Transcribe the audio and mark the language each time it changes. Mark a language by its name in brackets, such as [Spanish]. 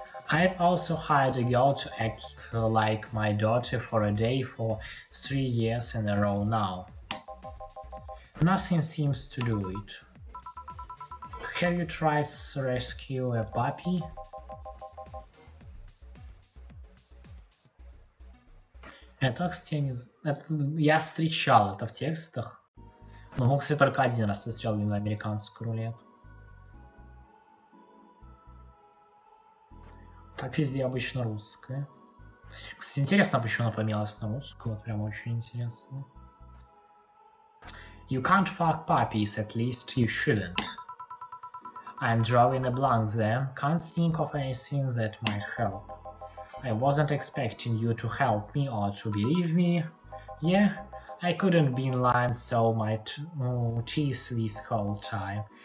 [English] I've also hired a girl to act like my daughter for a day for 3 years in a row now. Nothing seems to do it. Have you tried to rescue a puppy? [Russian] Это, кстати, я встречал это в текстах. Но, кстати, только один раз встречал именно американскую рулетку. Так везде обычно русская. Кстати, интересно, почему она поменялась на русскую. Вот прям очень интересно. [English] You can't fuck puppies, at least you shouldn't. I'm drawing a blank there. Can't think of anything that might help. I wasn't expecting you to help me or to believe me. Yeah, I couldn't be in line so my teeth this whole time.